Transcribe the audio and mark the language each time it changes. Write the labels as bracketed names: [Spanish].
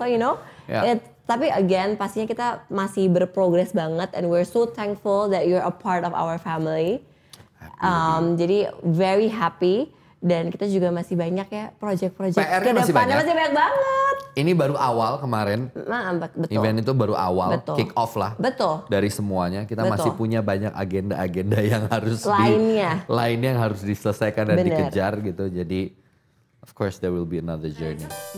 [English] So [Indonesian] tapi [English] again [Indonesian] pastinya kita masih berprogres banget [English] and we're so thankful that you're a part of our family. [Indonesian] Jadi [English] very happy [Indonesian] dan kita juga masih banyak ya project-project ke depannya masih banyak banget. Ini baru awal kemarin. Betul. Event itu baru awal, kick off lah. Betul. Dari semuanya kita masih punya banyak agenda-agenda yang harus lainnya yang harus diselesaikan dan dikejar gitu. Jadi [English] of course there will be another journey.